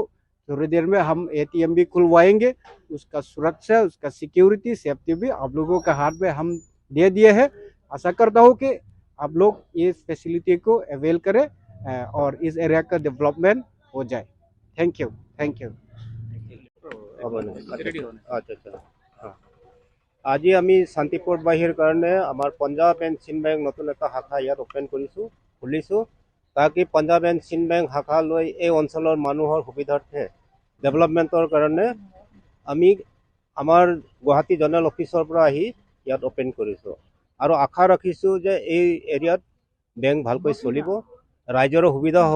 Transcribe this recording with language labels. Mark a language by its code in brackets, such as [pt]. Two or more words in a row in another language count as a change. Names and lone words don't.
[hi] थोड़ी देर में हम एटीएम भी खुलवाएंगे, उसका सुरक्षा, उसका [en] security, safety [hi] भी आप लोगों के हाथ में हम दे दिए हैं। आशा करता हूँ कि आप लोग इस फैसिलिटी को अवेल करें और इस एरिया का डेवलपमेंट हो जाए। [en] Thank you, thank you. [as] আজি আমি শান্তিপুৰ বাহিৰ কাৰণে আমাৰ পাঞ্জাব এণ্ড চিন বেংক নতুন এটা শাখা ইয়াত ওপেন খুলিছোঁ তাকি পাঞ্জাব এণ্ড চিন বেংক শাখা লৈ এই অঞ্চলৰ মানুহৰ সুবিধাৰ্থে ডেভেলপমেণ্টৰ কাৰণে আমি আমাৰ গুৱাহাটী [en] general office [as] পৰা আহি ইয়াত ওপেন কৰিছোঁ আৰু আশা ৰাখিছোঁ যে এই এৰিয়াত বেংক ভালকৈ চলিব, ৰাইজৰো সুবিধা হ'ব।